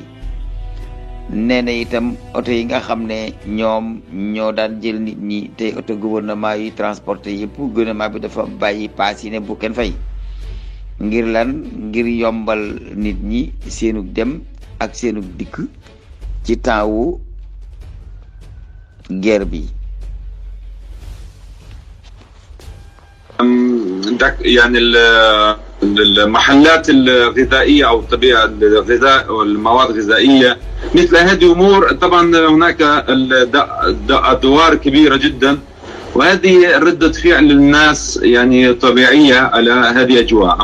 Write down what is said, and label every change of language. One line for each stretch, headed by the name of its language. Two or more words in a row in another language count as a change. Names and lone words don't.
Wolof: nee na itam oto yi nga xam ne ñoom ñoo daan jël nit ñi te oto gouvernement yi transporté yëpp gouvernement bi dafa bàyyi paas yi ne bu kenn fay. ngir lan? ngir yombal nit ñi seenug dem ak seenug dikk ci temps wu guerre bi.
Arabic: يعني المحلات الغذائية أو طبيعة الغذاء والمواد الغذائية، مثل هذه أمور طبعا هناك أدوار كبيرة جدا، وهذه ردة فعل الناس يعني طبيعية على هذه الأجواء.